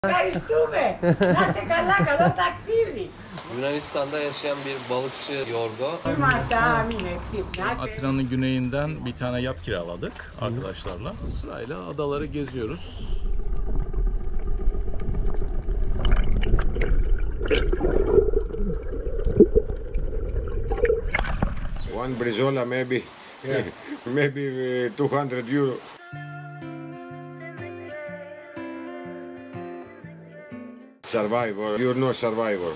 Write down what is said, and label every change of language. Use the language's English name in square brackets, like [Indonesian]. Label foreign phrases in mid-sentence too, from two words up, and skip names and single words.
[Greek] Ευχαριστούμε. Να είστε καλά, καλό ταξίδι. [Turkish] Yunanistan'da yaşayan bir balıkçı Yorgo. Atina'nın güneyinden bir tane yat kiraladık arkadaşlarla. Sırayla adaları geziyoruz. [English] One brizola maybe, maybe 200 euro. Survivor, you're not survivor.